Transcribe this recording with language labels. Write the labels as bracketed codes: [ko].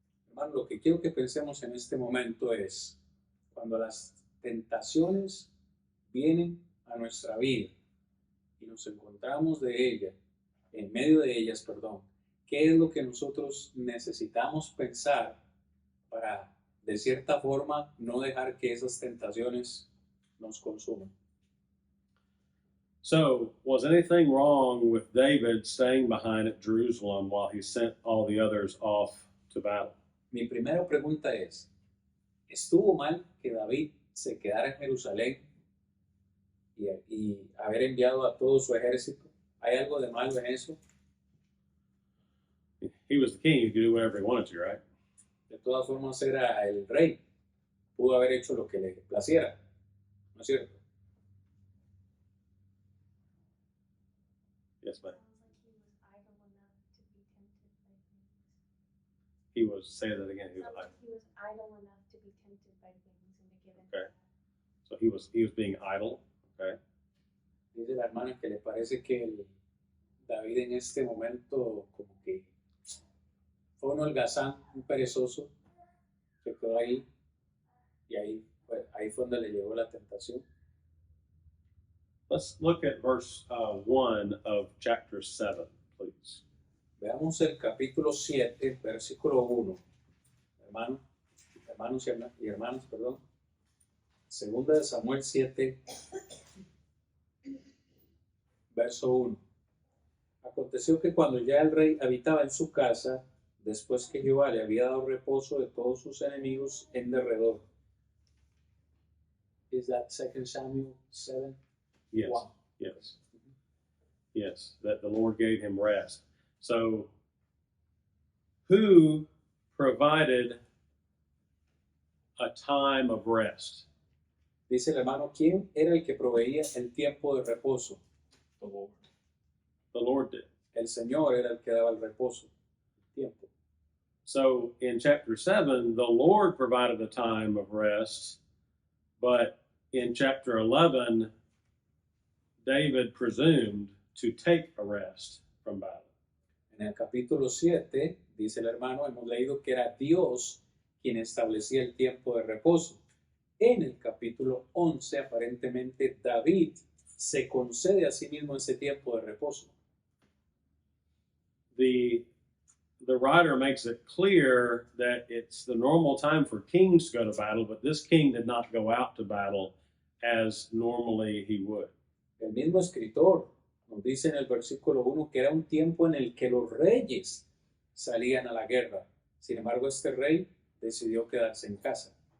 [es] Hermano, lo que quiero que pensemos en este momento es cuando las tentaciones vienen a nuestra vida y nos encontramos en medio de ellas, perdón, ¿qué es lo que nosotros necesitamos pensar para, de cierta forma, no dejar que esas tentaciones nos consuman? [en] So, was anything wrong with David staying behind at Jerusalem while he sent all the others off to battle? [es] Mi primera pregunta es, ¿estuvo mal que David se quedara en Jerusalén y haber enviado a todo su ejército? ¿Hay algo de malo en eso? [en] He was the king, he could do whatever he wanted to, right? [es] De todas formas era el rey, pudo haber hecho lo que le placiera, ¿no es cierto? [en] Yes, ma'am. He was idle enough to be tempted by things. He was, say that again, he was Sounds idle. like he was idle enough to be tempted by things and to give in. Okay. So he was being idle, okay? [es] Dice la hermana que le parece que David en este momento como que fue un holgazán, un perezoso, que quedó ahí y ahí fue donde le llegó la tentación. [en] Let's look at verse 1 of chapter 7, please. [es] Veamos el capítulo 7, versículo 1. Hermanos y hermanas, perdón. Segunda de Samuel 7, verso 1. Aconteció que cuando ya el rey habitaba en su casa, después que Jehová le había dado reposo de todos sus enemigos en derredor. [en] Is that 2 Samuel 7? Yes, Wow. yes. Yes, that the Lord gave him rest. So, who provided a time of rest? [es] Dice el hermano, ¿quién era el que proveía el tiempo de reposo? [en] The Lord did. [es] El Señor era el que daba el reposo, el tiempo. [en] So, in chapter 7, the Lord provided a time of rest, but in chapter 11, David presumed to take a rest from battle. [es] En el capítulo 7, dice el hermano, hemos leído que era Dios quien establecía el tiempo de reposo. En el capítulo 11, aparentemente, David se concede a sí mismo ese tiempo de reposo. [en] The writer makes it clear that it's the normal time for kings to go to battle, but this king did not go out to battle as normally he would. [es] El mismo escritor nos dice en el versículo 1 que era un tiempo en el que los reyes salían a la guerra. Sin embargo, este rey decidió quedarse en casa.